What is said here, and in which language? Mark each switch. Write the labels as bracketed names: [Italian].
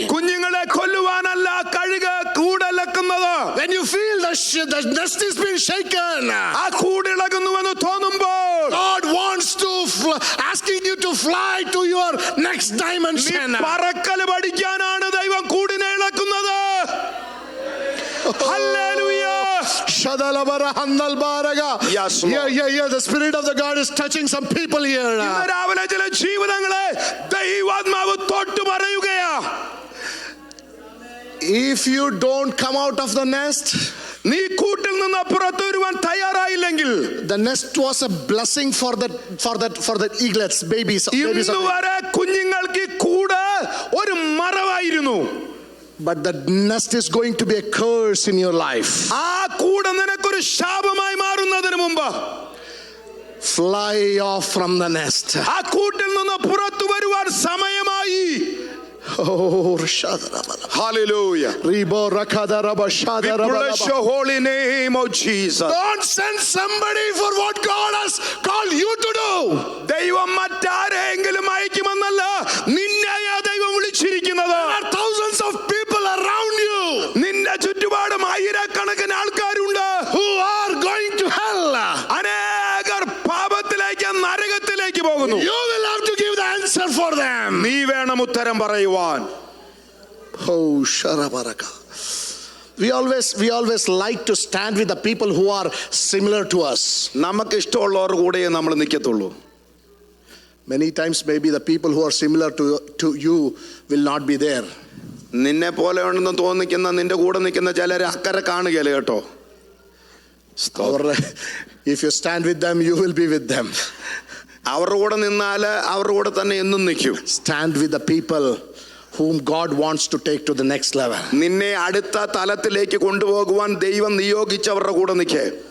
[Malayalam] കുഞ്ഞുങ്ങളെ കൊല്ലുവാനല്ല കഴുക് കൂടിളക്കുന്നത്. [English] When you feel the nest is being shaken, [Malayalam] ആ കൂടിളകുന്നുവെന്ന് തോന്നുമ്പോൾ [English] God wants to asking you to fly to your next dimension. [Malayalam] പറക്കൽ പഠിക്കാനാണ് ദൈവം കൂടിനെ ഇളക്കുന്നത്. [English] Hallelujah. Yes, Lord. The Spirit of the God is touching some people here. [Malayalam] ഇന്ന് രാവിലെ ചില ജീവിതങ്ങളെ ദൈവാത്മാവ് തൊട്ടു പറയുകയാ. [English] If you don't come out of the nest, [Malayalam] നീ കൂട്ടിൽ നിന്ന് പുറത്തു വരുവാൻ തയ്യാറായില്ലെങ്കിൽ, [English] the nest was a blessing for the eaglets, babies. [Malayalam] ഇന്ന് വരെ കുഞ്ഞുങ്ങൾക്ക് കൂട് ഒരു മറവായിരുന്നു. [English] But the nest is going to be a curse in your life. [Malayalam] ആ കൂട് നിനക്കൊരു ശാപമായി മാറുന്നതിന് മുമ്പ് [English] Fly off from the nest. [Malayalam] ആ കൂട്ടിൽ നിന്ന് പുറത്തു വരുവാൻ സമയമായി. [English] Oh, hallelujah. We bless your holy name, oh Jesus. Don't send somebody for what God has called you to do. [Malayalam] ദൈവം മറ്റാരെങ്കിലും അയക്കുമെന്നല്ല നിന്നെയാ ദൈവം വിളിച്ചിരിക്കുന്നത്. [English] There are thousands of people around you. [Malayalam] നിന്റെ ചുറ്റുപാടും ആയിരക്കണക്കിന് ആൾക്കാരുണ്ട് [English] who are going to hell. [Malayalam] അനേകർ പാപത്തിലേക്ക് നരകത്തിലേക്ക് പോകുന്നു. [English] You will have to give the answer for them. [Malayalam] നീ വേണം ഉത്തരം പറയുവാൻ. Oh, Sharabaraka. [English] We always like to stand with the people who are similar to us. [Malayalam] നമുക്ക് ഇഷ്ടമുള്ളവർ കൂടെ നമ്മൾ നിൽക്കത്തുള്ളൂ. [English] Many times maybe the people who are similar to you will not be there. [Malayalam] നിന്നെ പോലെ ഉണ്ടെന്ന് തോന്നിക്കുന്ന നിന്റെ കൂടെ നിൽക്കുന്ന ചിലരെ അക്കരെ കാണുകയല്ലേ കേട്ടോ. [English] Or if you stand with them, you will be with them. [Malayalam] അവരുടെ കൂടെ നിന്നാല് അവരുടെ കൂടെ തന്നെ എന്നും നിൽക്കും. [English] Stand with the people whom God wants to take to the next level. [Malayalam] നിന്നെ അടുത്ത തലത്തിലേക്ക് കൊണ്ടുപോകുവാൻ ദൈവം നിയോഗിച്ചവരുടെ കൂടെ നിൽക്കേ.